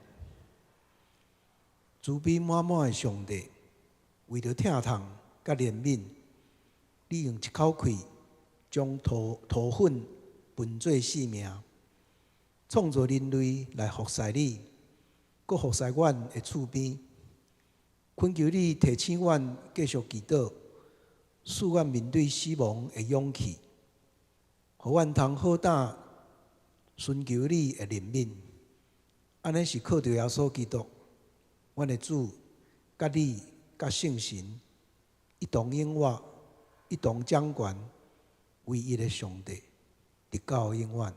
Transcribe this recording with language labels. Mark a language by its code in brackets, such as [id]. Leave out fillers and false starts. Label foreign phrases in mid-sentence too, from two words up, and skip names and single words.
[nan] 慈悲满满的上帝，为着疼痛甲怜悯，你用一口气将土粉分做4命，创造人类来服侍你，搁服侍阮的厝边。恳求你提醒阮继续祈祷，使阮面对死亡的勇气，互阮通好胆寻求你的怜悯。安尼是靠着耶稣基督，阮的主，甲你甲圣神一同永活，一同掌权，唯一的上帝，直到永远。